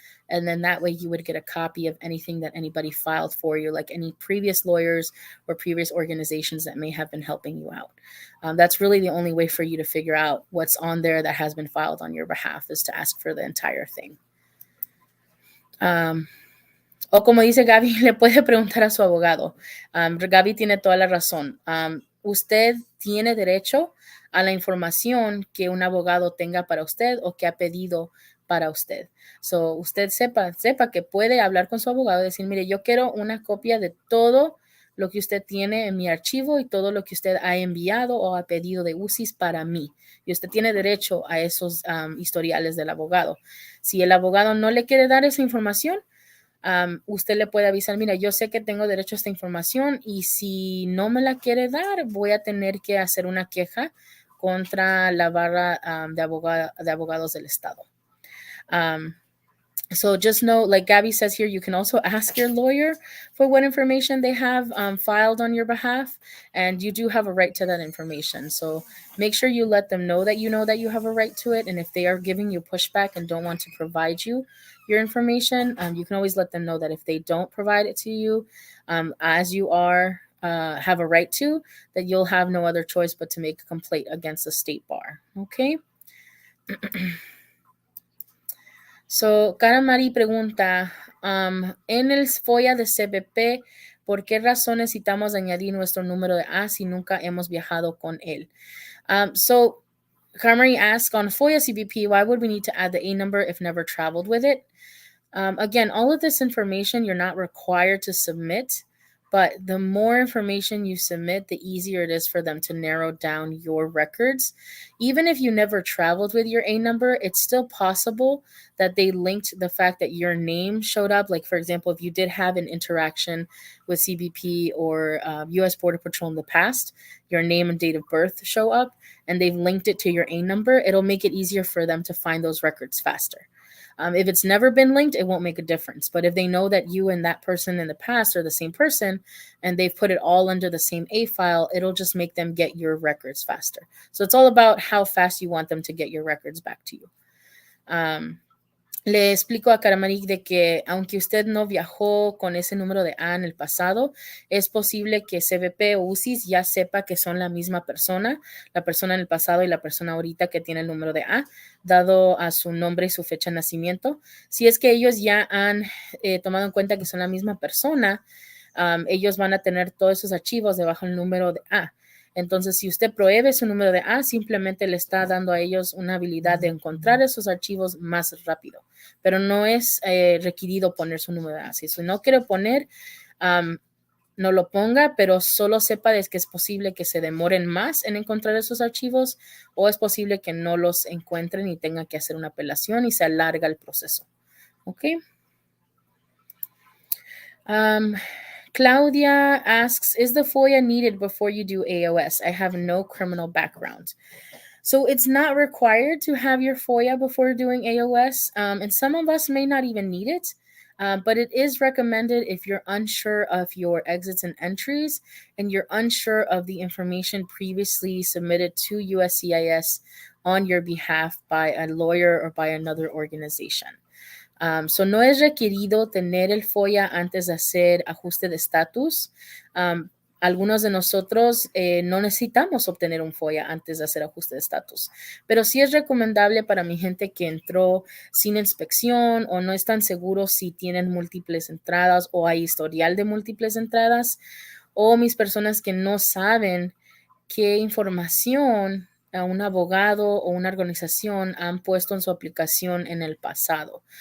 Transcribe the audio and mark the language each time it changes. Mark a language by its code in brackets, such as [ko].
[en] And then that way you would get a copy of anything that anybody filed for you, like any previous lawyers or previous organizations that may have been helping you out. That's really the only way for you to figure out what's on there that has been filed on your behalf, is to ask for the entire thing. [es] O como dice Gaby, le puede preguntar a su abogado. Gaby tiene toda la razón. Usted tiene derecho a la información que un abogado tenga para usted o que ha pedido para usted. So, usted sepa que puede hablar con su abogado y decir, mire, yo quiero una copia de todo lo que usted tiene en mi archivo y todo lo que usted ha enviado o ha pedido de UCIS para mí. Y usted tiene derecho a esos historiales del abogado. Si el abogado no le quiere dar esa información, usted le puede avisar, mira, yo sé que tengo derecho a esta información y si no me la quiere dar, voy a tener que hacer una queja contra la barra de abogados del estado. [en] So just know, like Gabby says here, you can also ask your lawyer for what information they have filed on your behalf, and you do have a right to that information. So make sure you let them know that you have a right to it, and if they are giving you pushback and don't want to provide you your information, you can always let them know that if they don't provide it to you, as you are have a right to, that you'll have no other choice but to make a complaint against the state bar. Okay. [es] So, Cara Mari pregunta, en el FOIA de CBP, ¿por qué razón necesitamos añadir nuestro número de A si nunca hemos viajado con él? [en] So, Cara Mari asks, on FOIA CBP, why would we need to add the A number if never traveled with it? Again, all of this information you're not required to submit, but the more information you submit, the easier it is for them to narrow down your records. Even if you never traveled with your A number, it's still possible that they linked the fact that your name showed up. Like, for example, if you did have an interaction with CBP or U.S. Border Patrol in the past, your name and date of birth show up, and they've linked it to your A number, it'll make it easier for them to find those records faster. If it's never been linked, it won't make a difference. But if they know that you and that person in the past are the same person and they've put it all under the same A file, it'll just make them get your records faster. So it's all about how fast you want them to get your records back to you. [es] Le explico a Karamarik de que aunque usted no viajó con ese número de A en el pasado, es posible que CBP o UCIS ya sepa que son la misma persona, la persona en el pasado y la persona ahorita que tiene el número de A, dado a su nombre y su fecha de nacimiento. Si es que ellos ya han tomado en cuenta que son la misma persona, ellos van a tener todos esos archivos debajo del número de A. Entonces, si usted prohíbe su número de A, simplemente le está dando a ellos una habilidad de encontrar esos archivos más rápido. Pero no es requerido poner su número de A. Si no quiere poner, no lo ponga, pero solo sepa de que es posible que se demoren más en encontrar esos archivos o es posible que no los encuentren y tengan que hacer una apelación y se alarga el proceso. ¿Ok? [en] Claudia asks, is the FOIA needed before you do AOS? I have no criminal background. So it's not required to have your FOIA before doing AOS, and some of us may not even need it, but it is recommended if you're unsure of your exits and entries and you're unsure of the information previously submitted to USCIS on your behalf by a lawyer or by another organization. [es] So no es requerido tener el FOIA antes de hacer ajuste de estatus. Algunos de nosotros no necesitamos obtener un FOIA antes de hacer ajuste de estatus, pero sí es recomendable para mi gente que entró sin inspección o no están seguros si tienen múltiples entradas o hay historial de múltiples entradas, o mis personas que no saben qué información a un abogado o una organización han puesto en su aplicación en el pasado.